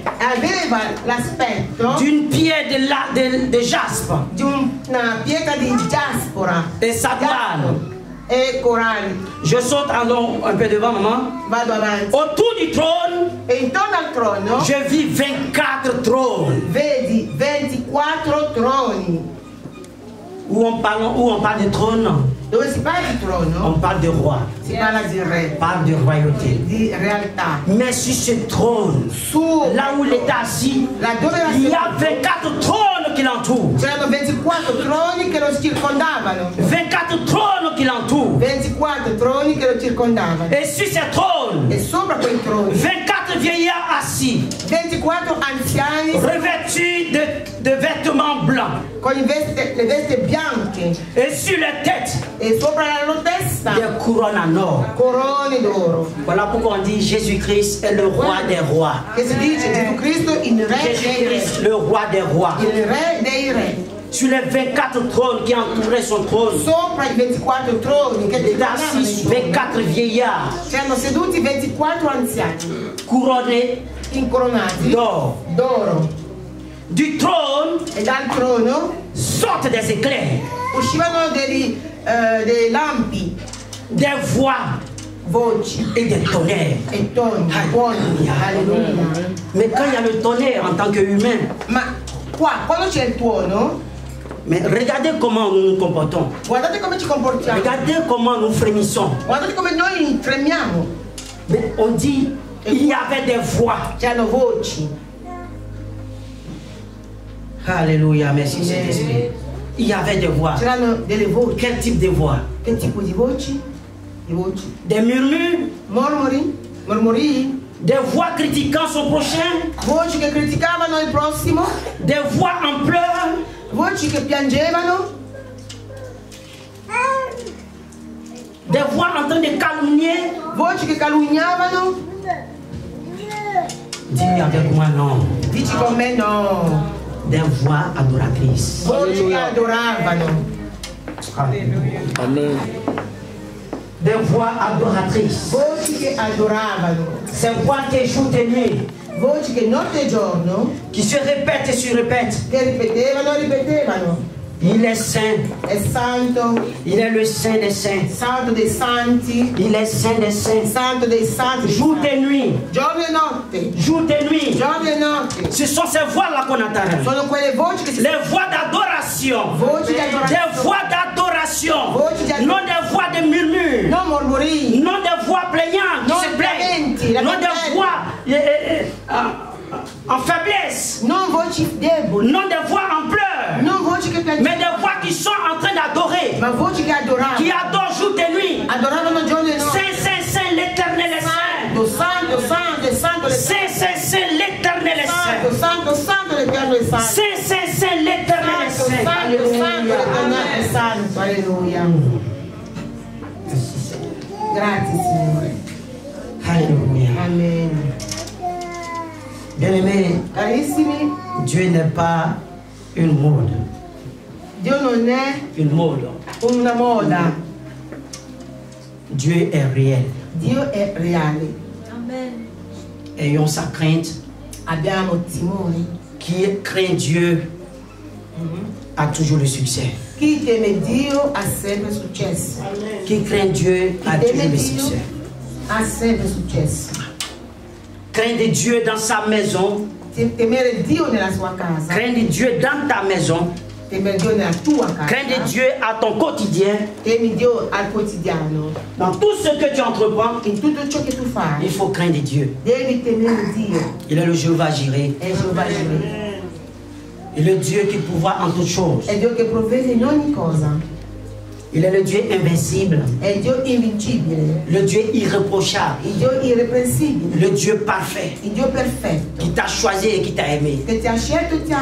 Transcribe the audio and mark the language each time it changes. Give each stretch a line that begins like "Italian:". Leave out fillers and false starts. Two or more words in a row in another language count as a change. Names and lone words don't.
Italian: Aveva l'aspetto
French: d'une pierre de jaspe
Italian: di una pietra di giaspora
French: et sa toile.
Italian: e coralli.
French: Je saute un peu devant, maman.
Italian: Vado avanti.
French: Autour du trône,
Italian: E intorno al trono
French: je vis 24 trônes
Italian: vedi 24 troni.
French: où on parle de trône.
Italian: Dove si parla di trono,
French: On parle de roi,
Italian: si parla di re,
French: on parle de royauté.
Italian: di realtà.
French: Mais sur ce trône,
Italian: Su
French: là où il est assis,
Italian: laddove era
French: il y a
Italian: seduto
French: 24 trônes qui l'entourent.
Italian: c'erano 24 troni che lo circondavano.
French: 24 trônes qui l'entourent.
Italian: 24 troni che lo circondavano.
French: Et sur ces trônes,
Italian: E sopra quei troni
French: 24 vieillards assis,
Italian: 24 anziani
French: revêtus de vêtements blancs.
Italian: con le vesti bianche
French: Et sur les têtes,
Italian: e sopra la loro testa
French: des couronnes en or.
Italian: corone d'oro.
French: Voilà pourquoi on dit Jésus-Christ est le roi des rois.
Italian: Che si dice Gesù Cristo il re dei re.
French: Jésus-Christ, le roi des rois.
Italian: Il re dei re.
French: Sur les 24 trônes qui entouraient son trône,
Italian: Sopra i 24 troni che
French: il est
Italian: circondavano
French: assis
Italian: il trono,
French: 24 vieillards
Italian: c'erano seduti 24 anziani
French: couronnés
Italian: incoronati
French: d'or.
Italian: d'oro.
French: Du trône
Italian: E dal trono
French: sortent des éclairs,
Italian: uscivano dei lampi,
French: des voix
Italian: voci
French: et des tonnerres.
Italian: e toni, tuoni. Alleluia.
French: Mais quand il y a le tonnerre en tant qu'humain,
Italian: Ma qua, quando c'è il tuono,
French: mais regardez comment nous nous comportons.
Italian: guardate come ci comportiamo.
French: Regardez comment nous frémissons.
Italian: Guardate come noi tremiamo.
French: Mais on dit, il y avait des voix.
Italian: C'hanno voci.
French: Alléluia, merci Saint-Esprit. Il y avait des voix.
Italian: C'erano delle voci.
French: Quel type de voix?
Italian: Che tipo di voci? Di voci.
French: Des murmures,
Italian: Mormori,
French: des voix critiquant son prochain,
Italian: voci che criticavano il prossimo,
French: des voix en pleurs,
Italian: voci che piangevano,
French: des voix en train de calomnier.
Italian: voci che calunniavano.
French: Dis avec moi non.
Italian: Dici con me no.
French: Des voix adoratrices.
Italian: Voci che adoravano. Amen.
French: Des voix adoratrices.
Italian: Voci che adoravano.
French: Ces voix qui jour et nuit,
Italian: Voci che notte e giorno
French: qui se répètent et se répètent.
Italian: che ripetevano.
French: Il est saint.
Italian: È santo,
French: Il est le saint des saints.
Italian: santo dei santi,
French: Il est saint des saints.
Italian: santo dei santi.
French: Jour et nuit.
Italian: Giorno e notte,
French: Jour et nuit.
Italian: giorno e notte.
French: Ce sont ces voix-là qu'on entend.
Italian: Sono quelle voci che si
French: Les voix d'adoration.
Italian: voci di
French: Des
Italian: adorazione,
French: voix d'adoration.
Italian: Voci di adorazione.
French: Non des voix de murmure.
Italian: non mormorii,
French: Non des voix plaignantes
Italian: Non
French: qui se plaignent.
Italian: lamenti,
French: Non
Italian: lamentele.
French: des voix en faiblesse.
Italian: non voci deboli,
French: Non des voix en pleurs.
Italian: non voci che
French: Mais
Italian: piangevano,
French: des voix qui sont en train d'adorer.
Italian: ma voci che
French: Qui
Italian: adoravano,
French: adorent jour et nuit.
Italian: adoravano giorno e notte.
French: Saint, Saint, Saint, l'éternel est saint.
Italian: Santo, santo, santo, santo,
French: Saint, Saint, Saint, l'éternel est
Italian: santo,
French: saint.
Italian: santo, santo, l'Eterno è santo.
French: Saint, Saint, Saint, l'éternel est
Italian: Santo,
French: saint.
Italian: santo, santo, l'Eterno è santo. Alleluia. Grazie Signore.
French: Alléluia. Amen. Bien-aimés,
Italian: Carissimi,
French: Dieu n'est pas une mode.
Italian: Dio non è
French: Une mode.
Italian: una moda,
French: Dieu est réel.
Italian: Dio è reale.
French: Ayons sa crainte.
Italian: Abbiamo timore.
French: Qui craint Dieu a toujours le succès.
Italian: Chi teme Dio ha sempre successo.
French: Qui craint Dieu a
Italian: Chi
French: toujours
Italian: teme
French: le
Italian: Dio
French: succès.
Italian: ha sempre successo.
French: Craindre Dieu dans sa maison.
Italian: Temere Dio nella sua casa,
French: Craindre Dieu dans ta maison.
Italian: temere Dio nella tua
French: Craindre
Italian: casa,
French: Dieu à ton quotidien.
Italian: temi Dio al quotidiano.
French: Dans tout ce que tu entreprends,
Italian: In tutto ciò che tu
French: il
Italian: fai,
French: faut craindre Dieu.
Italian: devi temere Dio.
French: Il est le Jéhovah Jireh.
Italian: È Geova Jireh.
French: Il est le Dieu qui pourvoit en toutes choses.
Italian: È Dio che provvede in ogni cosa.
French: Il est le Dieu invincible.
Italian: È il Dio invincibile.
French: Le Dieu irréprochable.
Italian: Il Dio irreprensibile.
French: Le Dieu parfait.
Italian: Il Dio perfetto.
French: Qui t'a choisi et qui t'a aimé.
Italian: Che ti ha scelto e ti ha